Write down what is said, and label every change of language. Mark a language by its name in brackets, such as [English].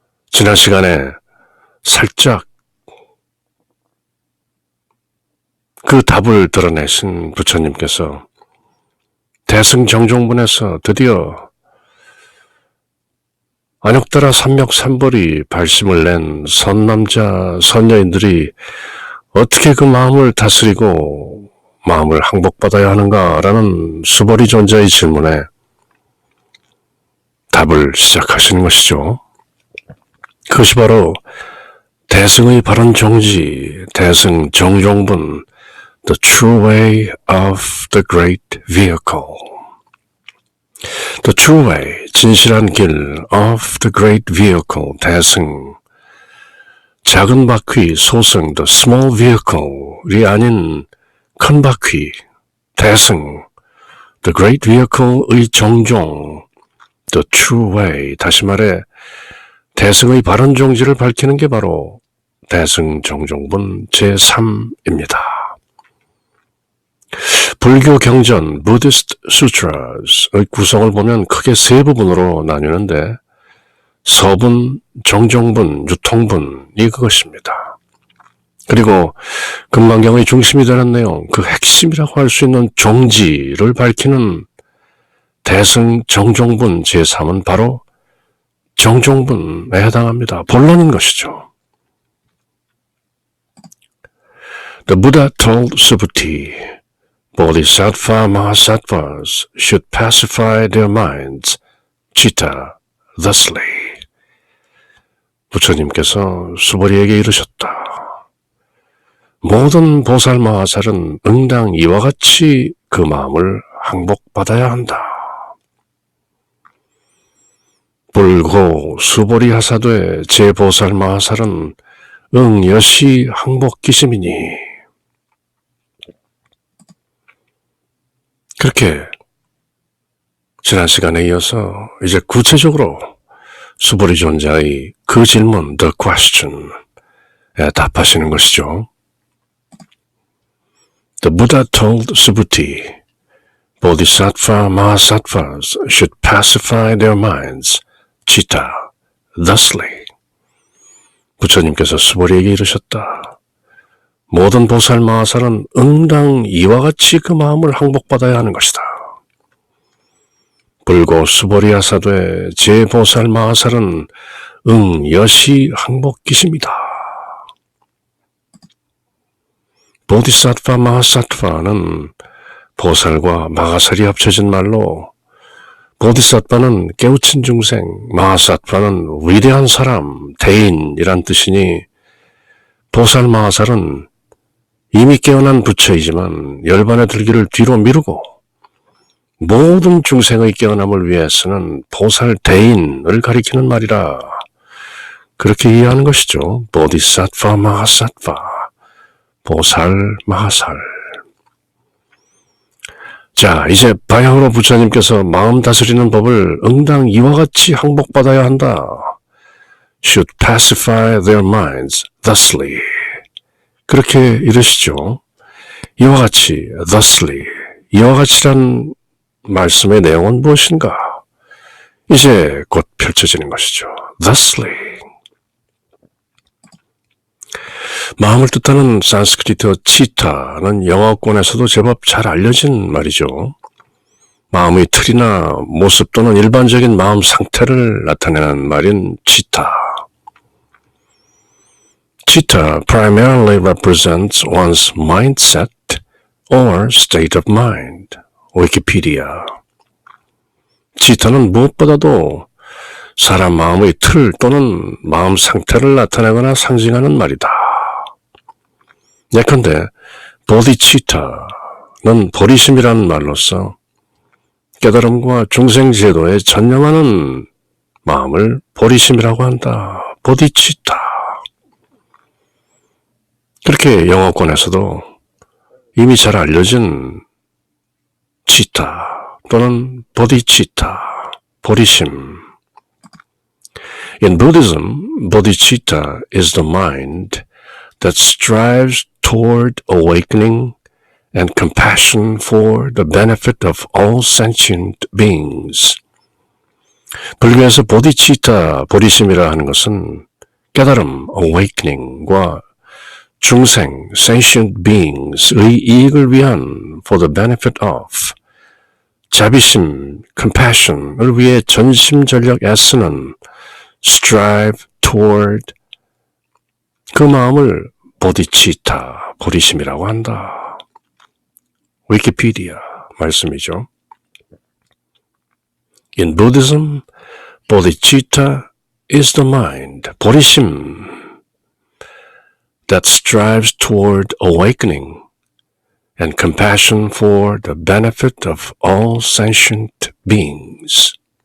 [Korean] 지난 시간에 살짝 그 답을 드러내신 부처님께서 대승정종분에서 드디어 안욕따라 삼맥삼벌이 발심을 낸 선남자, 선녀인들이 어떻게 그 마음을 다스리고 마음을 항복받아야 하는가라는 수벌이 존재의 질문에 답을 시작하시는 것이죠. 그것이 바로 대승의 바른 종지, 대승 정종분, [English] The True Way of the Great Vehicle. The True Way, [Korean] 진실한 길, [English] of the Great Vehicle, 대승. [Korean] 작은 바퀴, 소승, [English] The Small Vehicle [Korean] 이 아닌 큰 바퀴, 대승. [English] The Great Vehicle [Korean] 의 정종, [English] The True Way, [Korean] 다시 말해 대승의 바른 종지를 밝히는 게 바로 대승 정종분 제3입니다. 불교 경전, Buddhist Sutras의 구성을 보면 크게 세 부분으로 나뉘는데 서분, 정종분, 유통분이 그것입니다. 그리고 금강경의 중심이 되는 내용, 그 핵심이라고 할 수 있는 종지를 밝히는 대승 정종분 제3은 바로 정종분에 해당합니다. 본론인 것이죠. [English] The Buddha told Subhuti, Bodhisattva Mahasattvas should pacify their minds, citta, thusly. [Korean] 부처님께서 수보리에게 이르셨다. 모든 보살마하살은 응당 이와 같이 그 마음을 항복받아야 한다. 불고 수보리 하사되 제보살마하살은 응여시 항복기심이니. 그렇게 지난 시간에 이어서 이제 구체적으로 수보리 존자의 그 질문, the question에 답하시는 것이죠. [English] The Buddha told Subhuti, Bodhisattva Mahasattvas should pacify their minds, chitta, thusly. [Korean] 부처님께서 수보리에게 이르셨다. 모든 보살 마하살은 응당 이와 같이 그 마음을 항복받아야 하는 것이다. 불고 수보리 하사되 제보살 마하살은 응여시 항복기심이다. 보디사트바 마하사트바는 보살과 마하살이 합쳐진 말로 보디사트바는 깨우친 중생, 마하사트바는 위대한 사람, 대인이란 뜻이니 보살 마하살은 이미 깨어난 부처이지만 열반의 들기를 뒤로 미루고 모든 중생의 깨어남을 위해서는 보살 대인을 가리키는 말이라 그렇게 이해하는 것이죠. 보디사트바 마하사트바, 보살 마하살. 자, 이제 바야흐로 부처님께서 마음 다스리는 법을 응당 이와 같이 항복받아야 한다. [English] Should pacify their minds thusly. [Korean] 그렇게 이르시죠. 이와 같이, thusly. 이와 같이란 말씀의 내용은 무엇인가? 이제 곧 펼쳐지는 것이죠. [English] thusly. [Korean] 마음을 뜻하는 산스크리트어 치타는 영어권에서도 제법 잘 알려진 말이죠. 마음의 틀이나 모습 또는 일반적인 마음 상태를 나타내는 말인 치타. [English] Chitta primarily represents one's mindset or state of mind. [Korean] 위키피디아. 치타는 무엇보다도 사람 마음의 틀 또는 마음 상태를 나타내거나 상징하는 말이다. 예컨대 보디치타는 보리심이라는 말로서 깨달음과 중생제도에 전념하는 마음을 보리심이라고 한다. 보디치타. 그렇게 영어권에서도 이미 잘 알려진 치타 또는 보디치타, 보리심. [English] In Buddhism, bodhicitta is the mind that strives toward awakening and compassion for the benefit of all sentient beings. [Korean] 불교에서 보디치타, 보리심이라 하는 것은 깨달음, awakening과 중생, sentient beings,의 이익을 위한 [English] for the benefit of, [Korean] 자비심, compassion을 위해 전심전력 애쓰는 [English] strive toward, [Korean] 그 마음을 보디치타, 보리심이라고 한다. 위키피디아 말씀이죠. [English] In Buddhism, bodhicitta is the mind, 보리심, that strives toward awakening and compassion for the benefit of all sentient beings.